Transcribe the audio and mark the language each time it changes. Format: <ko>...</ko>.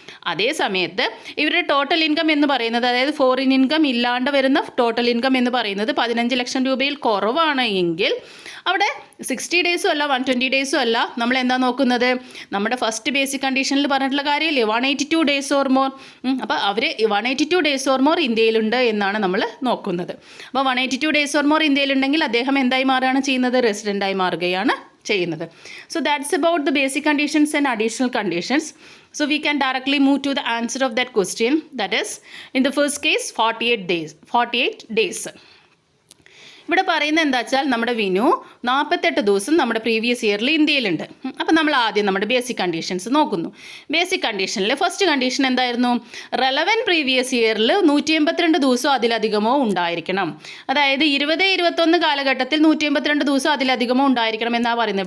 <ml>അതേ സമയത്ത് ഇവരുടെ ടോട്ടൽ ഇൻകം എന്ന് പറയുന്നത്, അതായത് ഫോറിൻ ഇൻകം ഇല്ലാണ്ട് വരുന്ന ടോട്ടൽ ഇൻകം എന്ന് പറയുന്നത് 15 ലക്ഷം രൂപയിൽ കുറവാണ് എങ്കിൽ അവിടെ 60 ഡേയ്സും അല്ല 120 ഡേയ്സും അല്ല, നമ്മൾ എന്താ നോക്കുന്നത്? നമ്മുടെ ഫസ്റ്റ് ബേസിക് കണ്ടീഷനിൽ പറഞ്ഞിട്ടുള്ള കാര്യമില്ലേ,</ml> <en>182 days or more.</en> <ml>അപ്പോൾ അവർ</ml> <en>182 days or more</en> <ml>ഇന്ത്യയിലുണ്ട് എന്നാണ് നമ്മൾ നോക്കുന്നത്. അപ്പോൾ</ml> <en>182 days or more</en> <ml>ഇന്ത്യയിലുണ്ടെങ്കിൽ അദ്ദേഹം എന്തായി മാറുകയാണ് ചെയ്യുന്നത്? റെസിഡൻ്റായി മാറുകയാണ് ചെയ്യുന്നത്.</ml> <en>So that's about the basic conditions and additional conditions. So we can directly move to the answer of that question. That is, in the first case, 48 days.</en> <ml>ഇവിടെ പറയുന്നത് എന്താ വെച്ചാൽ നമ്മുടെ വിനു 48 ദിവസം നമ്മുടെ പ്രീവിയസ് ഇയറിൽ ഇന്ത്യയിലുണ്ട്. അപ്പോൾ നമ്മൾ ആദ്യം നമ്മുടെ ബേസിക് കണ്ടീഷൻസ് നോക്കുന്നു. ബേസിക് കണ്ടീഷനിൽ ഫസ്റ്റ് കണ്ടീഷൻ എന്തായിരുന്നു? റെലവൻറ്റ് പ്രീവിയസ് ഇയറിൽ 182 ദിവസമോ അതിലധികമോ ഉണ്ടായിരിക്കണം. അതായത് 20-21 കാലഘട്ടത്തിൽ 182 ദിവസം അതിലധികമോ ഉണ്ടായിരിക്കണം എന്നാണ് പറയുന്നത്.</ml>